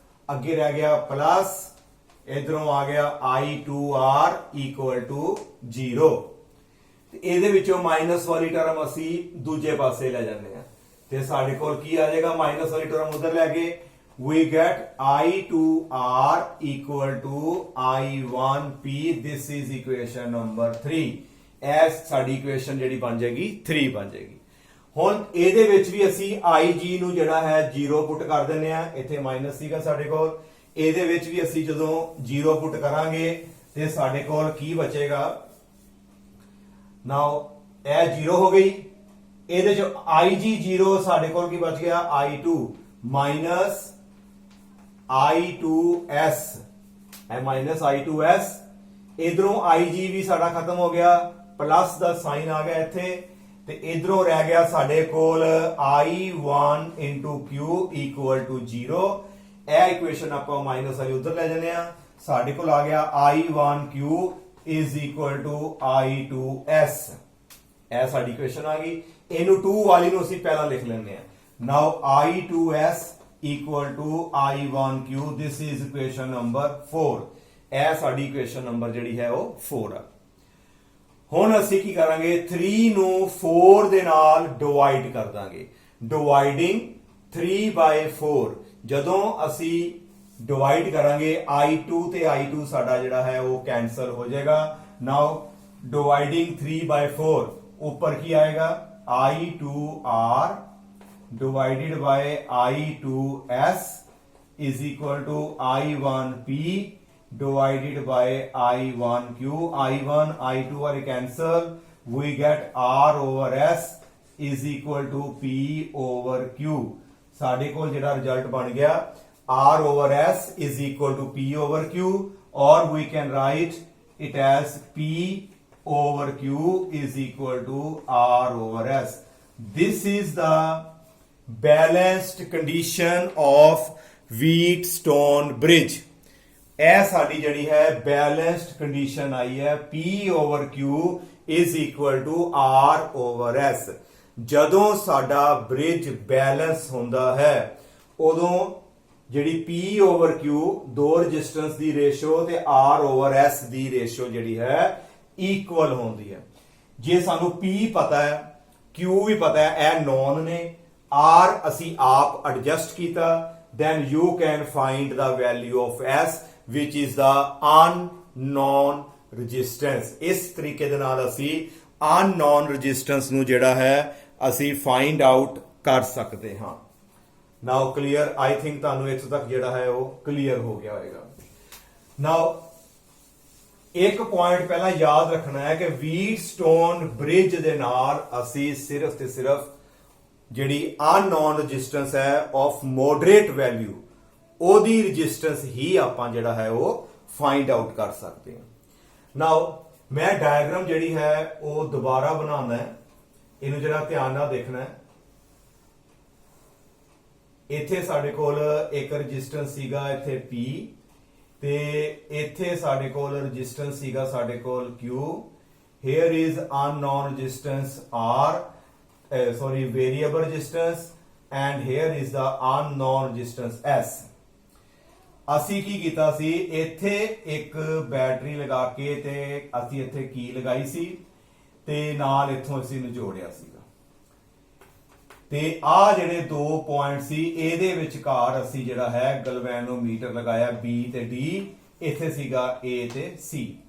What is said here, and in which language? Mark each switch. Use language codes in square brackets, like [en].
[pa] ਅੱਗੇ ਰਹਿ ਗਿਆ ਪਲੱਸ, ਇਧਰੋਂ ਆ ਗਿਆ I2R equal to 0। ਤੇ ਇਹਦੇ ਵਿੱਚੋਂ ਮਾਈਨਸ ਵਾਲੀ ਟਰਮ ਅਸੀਂ ਦੂਜੇ ਪਾਸੇ ਲੈ ਜਾਂਦੇ ਆ ਤੇ ਸਾਡੇ ਕੋਲ ਕੀ ਆ ਜਾਏਗਾ ਮਾਈਨਸ ਵਾਲੀ ਟਰਮ ਉਧਰ ਲੈ ਕੇ [en] we get I2R equal to I1P। this is equation number 3। [pa] S ਸਾਡੀ ਇਕੁਏਸ਼ਨ ਜਿਹੜੀ ਬਣ ਜਾਏਗੀ 3 ਬਣ ਜਾਏਗੀ। ਹੁਣ ਇਹਦੇ ਵਿੱਚ ਵੀ ਅਸੀਂ IG ਨੂੰ ਜਿਹੜਾ ਹੈ 0 ਪੁੱਟ ਕਰ ਦਿੰਨੇ ਆ, ਇੱਥੇ ਮਾਈਨਸ ਸੀਗਾ ਸਾਡੇ ਕੋਲ, ਇਹਦੇ ਵਿੱਚ ਵੀ ਅਸੀਂ ਜਦੋਂ 0 ਪੁੱਟ ਕਰਾਂਗੇ ਤੇ ਸਾਡੇ ਕੋਲ ਕੀ ਬਚੇਗਾ, ਨਾਓ ਇਹ 0 ਹੋ ਗਈ। ਇਹਦੇ ਚ IG 0 ਸਾਡੇ ਕੋਲ ਕੀ ਬਚ ਗਿਆ I2 ਮਾਈਨਸ I2S, ਇਹ ਮਾਈਨਸ I2S। ਇਧਰੋਂ IG ਵੀ ਸਾਡਾ ਖਤਮ ਹੋ ਗਿਆ, ਪਲੱਸ ਦਾ ਸਾਈਨ ਆ ਗਿਆ ਇੱਥੇ ਤੇ ਇਧਰੋਂ ਰਹਿ ਗਿਆ ਸਾਡੇ ਕੋਲ I1 into Q equal to 0। ਇਹ ਇਕੁਏਸ਼ਨ ਆਪਾਂ ਮਾਈਨਸ ਵਾਲੀ ਉਧਰ ਲੈ ਜਾਂਦੇ ਆ, ਸਾਡੇ ਕੋਲ ਆ ਗਿਆ [en] I1Q is equal to I2S। [pa] ਇਹ ਸਾਡੀ ਇਕੁਏਸ਼ਨ ਆ ਗਈ। ਇਹਨੂੰ 2 ਵਾਲੀ ਨੂੰ ਅਸੀਂ ਪਹਿਲਾਂ ਲਿਖ ਲੈਂਦੇ ਆ। [en] Now I2S equal to I1Q, this is equation number 4। [pa] ਇਹ ਸਾਡੀ ਇਕੁਏਸ਼ਨ ਨੰਬਰ ਜਿਹੜੀ ਹੈ ਉਹ 4 ਆ। ਹੁਣ ਅਸੀਂ ਕੀ ਕਰਾਂਗੇ 3 ਨੂੰ 4 ਦੇ ਨਾਲ ਡਿਵਾਈਡ ਕਰ ਦਾਂਗੇ, ਡਿਵਾਈਡਿੰਗ 3/4। ਜਦੋਂ ਅਸੀਂ ਡਿਵਾਈਡ ਕਰਾਂਗੇ I2 ਤੇ I2 ਸਾਡਾ ਜਿਹੜਾ ਹੈ ਉਹ ਕੈਂਸਲ ਹੋ ਜਾਏਗਾ। ਨਾਓ ਡਿਵਾਈਡਿੰਗ 3/4 ਉੱਪਰ ਕੀ ਆਏਗਾ [en] I2R divided by I2S is equal to I1P divided by I1Q। I1 I2 are cancel, we get R over S is equal to P over Q। [pa] ਸਾਡੇ ਕੋਲ ਜਿਹੜਾ ਰਿਜ਼ਲਟ ਬਣ ਗਿਆ [en] R over S is equal to P over Q, or we can write it as P over Q is equal to R over S। This is the balanced condition of Wheatstone bridge। [pa] ਇਹ ਸਾਡੀ ਜਿਹੜੀ ਹੈ balanced condition ਆਈ ਹੈ [en] P over Q is equal to R over S। [pa] ਜਦੋਂ ਸਾਡਾ bridge balance ਹੁੰਦਾ ਹੈ ਉਦੋਂ ਜਿਹੜੀ P over Q ਦੋ ਰੈਜ਼ਿਸਟੈਂਸ ਦੀ ਰੇਸ਼ੋ ਤੇ R over S ਦੀ ਰੇਸ਼ੋ ਜਿਹੜੀ ਹੈ ਇਕੁਅਲ ਹੁੰਦੀ ਹੈ। ਜੇ ਸਾਨੂੰ P ਪਤਾ ਹੈ Q ਵੀ ਪਤਾ ਹੈ, ਇਹ ਨੋਨ ਨੇ, R ਅਸੀਂ ਆਪ ਐਡਜਸਟ ਕੀਤਾ, [en] then you can find the value of S which is the unknown resistance। [pa] ਇਸ ਤਰੀਕੇ ਦੇ ਨਾਲ ਅਸੀਂ unknown resistance ਨੂੰ ਜਿਹੜਾ ਹੈ ਅਸੀਂ find out ਕਰ ਸਕਦੇ ਹਾਂ। [en] now clear, I think [pa] ਤੁਹਾਨੂੰ ਇੱਥੋਂ ਤੱਕ ਜਿਹੜਾ ਹੈ ਉਹ ਕਲੀਅਰ ਹੋ ਗਿਆ ਹੋਵੇਗਾ। now ਇੱਕ ਪੁਆਇੰਟ ਪਹਿਲਾਂ ਯਾਦ ਰੱਖਣਾ ਹੈ ਕਿ ਵੀਟਸਟੋਨ ਬ੍ਰਿਜ ਦੇ ਨਾਲ ਅਸੀਂ ਸਿਰਫ ਤੇ ਸਿਰਫ ਜਿਹੜੀ ਅਨਨੋਨ ਰੈਜ਼ਿਸਟੈਂਸ ਹੈ ਆਫ ਮੋਡਰੇਟ ਵੈਲਿਊ ਉਹਦੀ ਰੈਜ਼ਿਸਟੈਂਸ ਹੀ ਆਪਾਂ ਜਿਹੜਾ ਹੈ ਉਹ ਫਾਈਂਡ ਆਊਟ ਕਰ ਸਕਦੇ ਹਾਂ। ਨਾਓ ਮੈਂ ਡਾਇਗਰਾਮ ਜਿਹੜੀ ਹੈ ਉਹ ਦੁਬਾਰਾ ਬਣਾਉਣਾ ਹੈ, ਇਹਨੂੰ ਜਿਹੜਾ ਧਿਆਨ ਨਾਲ ਦੇਖਣਾ ਹੈ। ਇੱਥੇ ਸਾਡੇ ਕੋਲ ਇੱਕ ਰੈਜ਼ਿਸਟੈਂਸ ਸੀਗਾ ਇੱਥੇ P ਤੇ ਇੱਥੇ ਸਾਡੇ ਕੋਲ ਰੈਜ਼ਿਸਟੈਂਸ ਸੀਗਾ ਸਾਡੇ ਕੋਲ Q [en] here is unknown resistance R, variable resistance, and here is the unknown resistance S. [pa] ਅਸੀਂ ਕੀ ਕੀਤਾ ਸੀ, ਇੱਥੇ ਇੱਕ ਬੈਟਰੀ ਲਗਾ ਕੇ ਤੇ ਅਸੀਂ ਇੱਥੇ ਕੀ ਲਗਾਈ ਸੀ ਤੇ ਨਾਲ ਇੱਥੋਂ ਅਸੀਂ ਨਿਚੋੜਿਆ ਸੀਗਾ ਤੇ ਆ ਜਿਹੜੇ ਦੋ ਪੁਆਇੰਟ ਸੀ ਇਹਦੇ ਵਿਚਕਾਰ ਅਸੀਂ ਜਿਹੜਾ ਹੈ ਗਲਵੈਨੋਮੀਟਰ ਲਗਾਇਆ B ਤੇ D, ਇੱਥੇ ਸੀਗਾ A ਤੇ C।